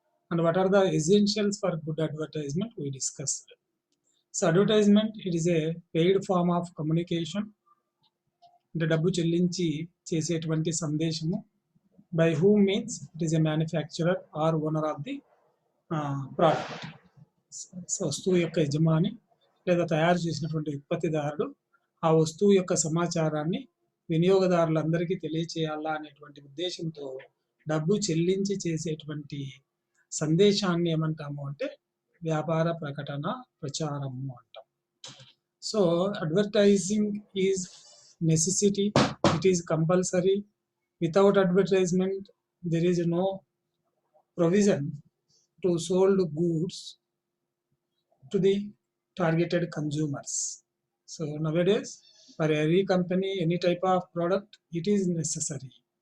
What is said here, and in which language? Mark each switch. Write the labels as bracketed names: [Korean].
[English] And what are the essentials for good advertisement we discussed. So advertisement, it is a paid form of communication. [Telugu] అంటే డబ్బు చెల్లించి చేసేటువంటి సందేశము. [English] By whom means it is a manufacturer or owner of the product. [Telugu] So వస్తువు యొక్క యజమాని లేదా తయారు చేసినటువంటి ఉత్పత్తిదారుడు ఆ వస్తువు యొక్క సమాచారాన్ని వినియోగదారులందరికీ తెలియచేయాలా అనేటువంటి ఉద్దేశంతో డబ్బు చెల్లించి చేసేటువంటి సందేశాన్ని ఏమంటాము అంటే వ్యాపార ప్రకటన ప్రచారము అంటాం. [English] So advertising is necessity, it is compulsory. Without advertisement there is no provision to sold goods to the targeted consumers. So nowadays, for every company, any type of product, it is necessary.